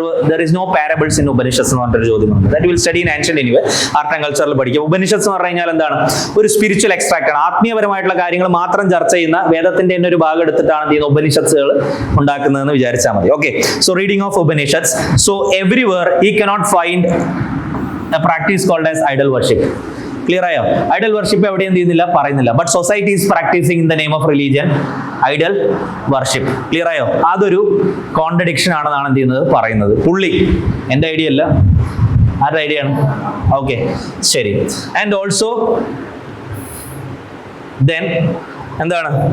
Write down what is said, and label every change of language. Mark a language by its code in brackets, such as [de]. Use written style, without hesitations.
[en] There is no parables in Upanishads [ml] എന്ന് പറഞ്ഞൊരു ചോദ്യമുണ്ട്. [en] That will study in ancient anyway. [ml] Art and കൾച്ചറിൽ പഠിക്കുക. ഉപനിഷത്സ് എന്ന് പറഞ്ഞു കഴിഞ്ഞാൽ എന്താണ്? ഒരു സ്പിരിച്വൽ എക്സ്ട്രാക്ട് ആണ്. ആത്മീയപരമായിട്ടുള്ള കാര്യങ്ങൾ മാത്രം ചർച്ച ചെയ്യുന്ന വേദത്തിന്റെ തന്നെ ഒരു ഭാഗം എടുത്തിട്ടാണ് എന്ത് ചെയ്യുന്നത്? ഉപനിഷത്തുകൾ ഉണ്ടാക്കുന്നതെന്ന് വിചാരിച്ചാൽ മതി. [en] Okay. So reading of Upanishads. So everywhere he cannot find a practice called as idol worship. [ml] Clear ആയോ? ഐഡൽ വർഷിപ്പ് എവിടെ എന്ത് ചെയ്യുന്നില്ല, പറയുന്നില്ല. [en] But society is practising in the name of religion idol worship. [ml] Clear ആയോ? അതൊരു കോൺട്രഡിക്ഷൻ ആണെന്നാണ് എന്ത് ചെയ്യുന്നത്? പറയുന്നത്. പുള്ളി എൻ്റെ ഐഡിയ അല്ല, ആരുടെ ഐഡിയ ആണ്? ഓക്കെ. ശരി. [en] And also then എന്താണ്?